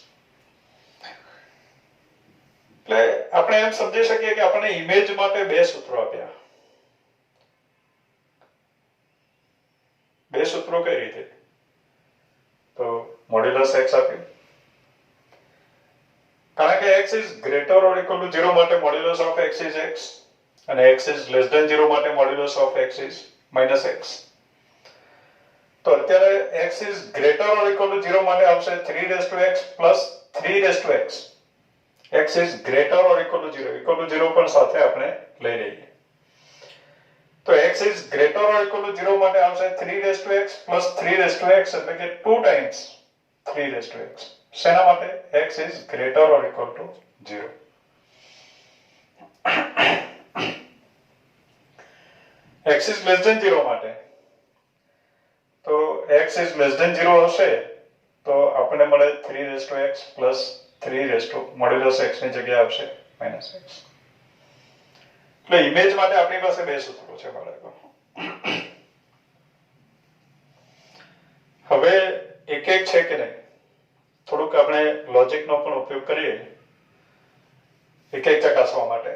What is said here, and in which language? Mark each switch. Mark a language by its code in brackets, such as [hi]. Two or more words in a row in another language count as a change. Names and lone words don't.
[gu] એટલે આપણે એમ સમજી શકીએ કે આપણને ઇમેજ માટે બે સૂત્રો આપ્યા. બે સૂત્રો કઈ રીતે? તો મોડ્યુલસ x આપ્યું કારણ કે [en] x is greater or equal to 0 માટે modulus of x is x અને x is less than 0 માટે modulus of x is minus x. [gu] તો અત્યારે [en] x is greater or equal to 0 [gu] માટે આવશે [en] 3x plus 3x. x is greater or equal to 0 [gu] પણ સાથે આપણે લઈ લઈએ. [en] તો x is greater or equal to 0 [gu] માટે આવશે [en] 3x plus 3x [gu] એટલે કે [en] 2 times 3x. [gu] શેના માટે? [en] x is greater or equal to 0. x is less than 0 [gu] માટે તો [en] x is less than 0 [gu] હશે તો આપણને મળે [en] 3x plus 3 [gu] મોડ્યુલસ x ની જગ્યાએ આવશે [en] minus x. [gu] એટલે ઇમેજ માટે આપણી પાસે બે સૂત્રો છે બાળકો. હવે એક એક છે કે નહીં થોડુંક આપણે લોજિકનો પણ ઉપયોગ કરીએ એક એક ચકાસવા માટે.